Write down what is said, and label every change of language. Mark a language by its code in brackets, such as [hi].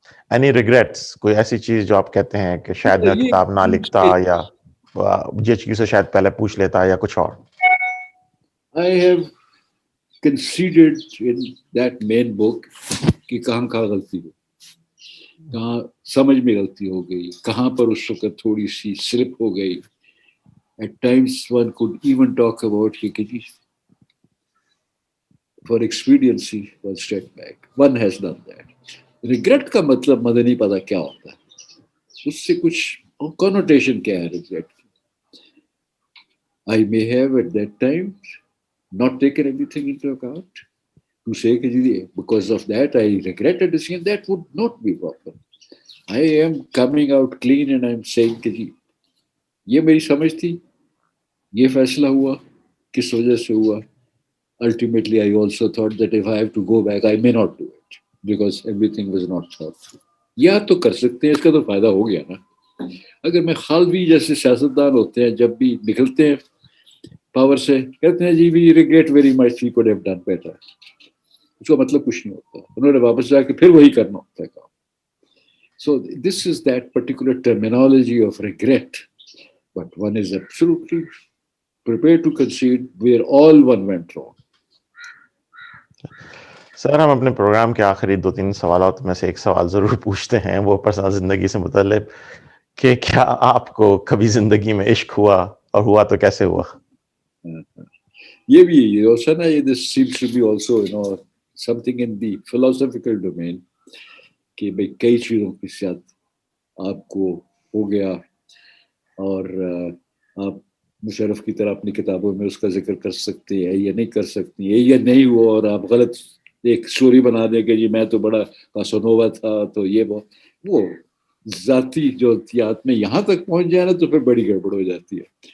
[en] any regrets, [ur] کوئی ایسی چیز جو آپ کہتے ہیں کہ شاید میں کتاب نہ لکھتا یا یہ چیز سے شاید پہلے پوچھ لیتا یا کچھ اور؟ [en] I have considered in that main book [ur] کہ کہاں غلطی ہو, کہاں سمجھ میں غلطی ہو گئی, کہاں پر اس وقت تھوڑی سی سلپ ہو گئی. [en] At times one could even talk about کہ for expediency one step back. One has done that. [ur] Regret کا مطلب مجھے نہیں پتا کیا ہوتا ہے, اس سے کچھ connotation کیا ہے regret کی. [en] I may have at that time not taken everything into account to say کہ because of that I regret a decision. That would not be proper. I am coming out clean and I am saying [ur] کہ یہ میری سمجھ تھی, یہ فیصلہ ہوا, کس وجہ سے ہوا. [en] Ultimately, I also thought that if I have to go back, I may not do it because everything was not thought through. [ur] یا تو کر سکتے ہیں, اس کا تو فائدہ ہو گیا نا. اگر میں خالوی جیسے سیاستدان ہوتے ہیں جب بھی نکلتے ہیں پاور سے کہتے ہیں جی [en] we regret very much we could have done better, [ur] اس کا مطلب کچھ نہیں ہوتا, انہوں نے واپس جا کے پھر وہی کرنا ہوتا ہے کام. [en] So this is that particular terminology of regret, but one is absolutely prepared to concede where all one went wrong. [ur] سر ہم اپنے پروگرام کے آخری 2-3 سوالات میں سے ایک سوال ضرور پوچھتے ہیں, وہ پرسنل زندگی سے متعلق, کہ کیا آپ کو کبھی زندگی میں عشق ہوا, اور ہوا تو کیسے ہوا؟ یہ بھی یہ نا, یہ [en] this seems to be also something in the philosophical domain [ur] کہ بھائی کئی چیزوں کے ساتھ آپ کو ہو گیا, اور آپ مشرف کی طرح اپنی کتابوں میں اس کا ذکر کر سکتے ہیں یا نہیں کر سکتی ہے, یا نہیں ہوا اور آپ غلط ایک سٹوری بنا دیں کہ جی میں تو بڑا کاسونووا تھا تو یہ وہ ذاتی جو احتیاط میں یہاں تک پہنچ جائے نا تو پھر بڑی گڑبڑ ہو جاتی ہے.